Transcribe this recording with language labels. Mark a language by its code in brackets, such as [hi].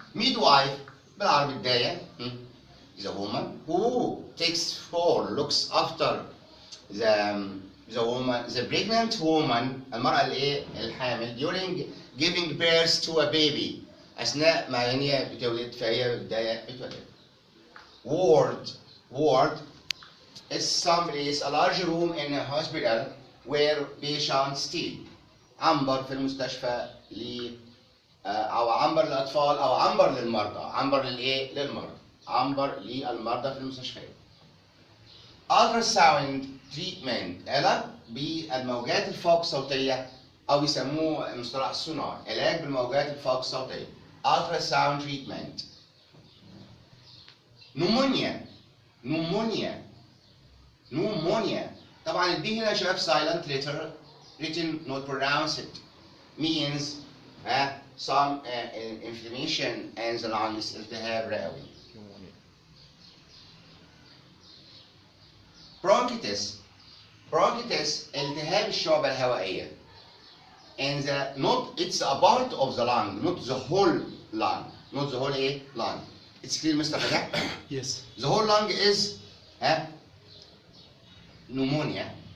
[en] Midwife [ar] بالعربي الداية [en] is a woman who looks after the pregnant woman [ar] المرأة الحامل [en] during giving birth to a baby [ar] أثناء ما هي بتولد فهي بالبداية بتولد. [en] Ward is someplace a large room in a hospital where patients stay. [ar] عنبر في المستشفى أو عنبر للأطفال أو عنبر للمرضى. عنبر للمرضى. عنبر للمرضى في المستشفيات. Ultrasound treatment علاج بالموجات الفوق صوتية أو يسموه مصطلح السونار. علاج بالموجات الفوق صوتية. [en] Ultrasound treatment. Pneumonia. [ar] طبعا البي هنا يا شباب [en] silent letter written not pronounced means some inflammation in the lungs [ar] التهاب رئوي. Bronchitis التهاب الشعبة الهوائية. [en] And it's a part of the lung, not the whole lung, lung. It's clear, Mr. Raja? Yes. The whole lung is pneumonia.